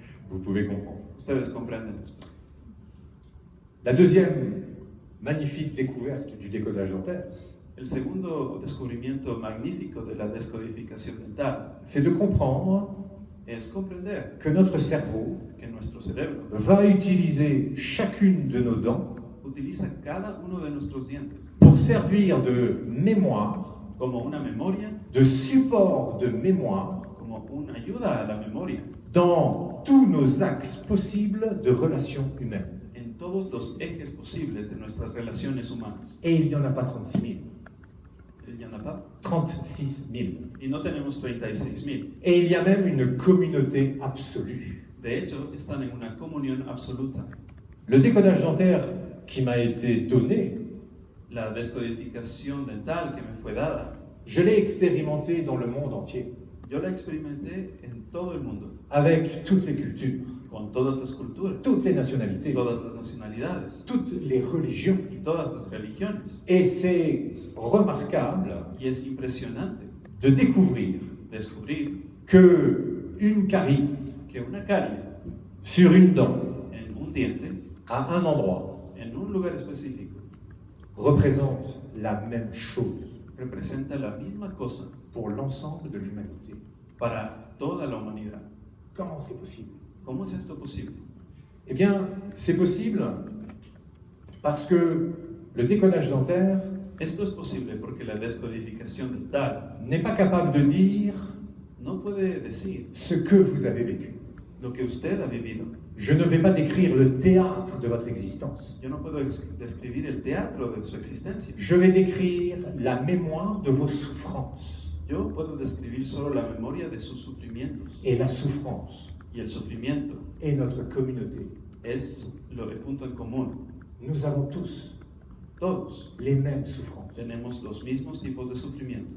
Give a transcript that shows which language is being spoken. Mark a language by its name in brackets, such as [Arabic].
[French] vous pouvez comprendre. [Spanish] Ustedes comprenden esto. [French] La deuxième magnifique découverte du décodage dentaire, [Spanish] El segundo descubrimiento magnífico de la descodificación dental [French] c'est de comprendre [Spanish] es comprender [French] que notre cerveau [Spanish] que nuestro cerebro [French] va utiliser chacune de nos dents [Spanish] utiliza cada uno de nuestros dientes [French] pour servir de mémoire, [Spanish] como una memoria, [French] de support de mémoire [Spanish] como una ayuda a la memoria [French] dans tous nos axes possibles de relations humaines. [Spanish] en todos los ejes posibles de nuestras relaciones humanas. [French] Et il n'y en a pas 36 000. Il y en a pas. 36 000. [Spanish] Y no tenemos 36.000. [French] Et il y a même une communauté absolue. [Spanish] De hecho, están en una comunión absoluta. [French] Le décodage dentaire qui m'a été donné [Spanish] La descodificación dental que me fue dada, [French] je l'ai expérimentée dans le monde entier, [Spanish] yo la experimenté en todo el mundo, [French] avec toutes les cultures, [Spanish] con todas las culturas, [French] toutes les nationalités, [Spanish] todas las nacionalidades [French] toutes les religions. [Spanish] y todas las religiones. [French] Et c'est remarquable [Spanish] Y es impresionante [French] de découvrir [Spanish] descubrir [French] que une carie [Spanish] que una carie [French] sur une dent [Spanish] en un diente, [French] à un endroit [Spanish] en un lugar específico, [French] représente la même chose [Spanish] representa la misma cosa [French] pour l'ensemble de l'humanité. [Spanish] para toda la humanidad. [French] Comment c'est possible? [Spanish] ¿Cómo es esto posible? [French] Eh bien, c'est possible parce que le décodage dentaire [Spanish] Esto es posible porque la descodificación dental [French] n'est pas capable de dire [Spanish] no puede decir [French] ce que vous avez vécu. [Spanish] lo que usted ha vivido. [French] Je ne vais pas décrire le théâtre de votre existence. [Spanish] Yo no puedo describir el teatro de su existencia. [French] Je vais décrire la mémoire de vos souffrances. [Spanish] Yo puedo describir solo la memoria de sus sufrimientos. [French] Et la souffrance [Spanish] Y el sufrimiento [French] est notre communauté. [Spanish] es el punto en común. [French] Nous avons tous [Spanish] Todos [French] les mêmes souffrances, [Spanish] tenemos los mismos tipos de sufrimiento,